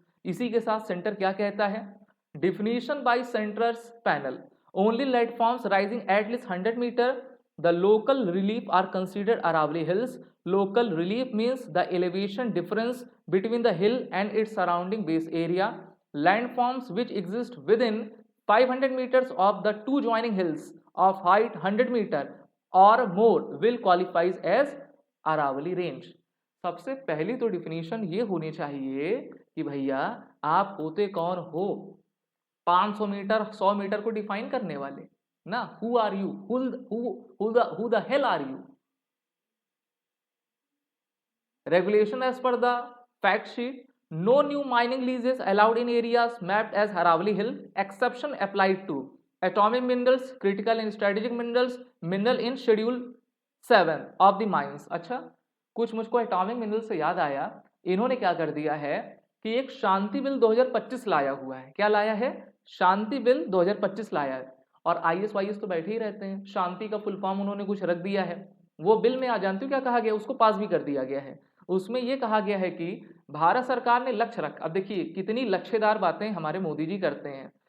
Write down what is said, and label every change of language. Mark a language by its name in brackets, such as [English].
[Hindi] इसी के साथ सेंटर क्या कहता है, [English] Definition by centre's panel, only landforms rising at least 100 metre the local relief are considered Aravalli hills. Local relief means the elevation difference between the hill and its surrounding base area. Landforms which exist within 500 meters of the two joining hills of height 100 meter or more will qualifies as Aravalli range. [Hindi] सबसे पहली तो definition ये होनी चाहिए कि भैया आप होते कौन हो, 500 मीटर 100 मीटर को डिफाइन करने वाले ना। [English] Who are you, who the hell are you? Regulation as per the fact sheet, no new mining leases allowed in areas mapped as Haravali Hill, exception applied to atomic minerals, critical and strategic minerals, mineral in schedule 7 of the mines। [Hindi] अच्छा, कुछ मुझको atomic mineral से याद आया, इन्होंने क्या कर दिया है कि एक शांति बिल 2025 लाया हुआ है। क्या लाया है? शांति बिल 2025 लाया है। और आईएएस वाईएएस तो बैठे ही रहते हैं, शांति का फुल फॉर्म उन्होंने कुछ रख दिया है। वो बिल में आ जानती हूँ क्या कहा गया, उसको पास भी कर दिया गया है। उसमें यह कहा गया है कि भारत सरकार ने लक्ष्य रखा, अब देखिए कितनी लक्ष्यदार बातें हमारे मोदी जी करते हैं।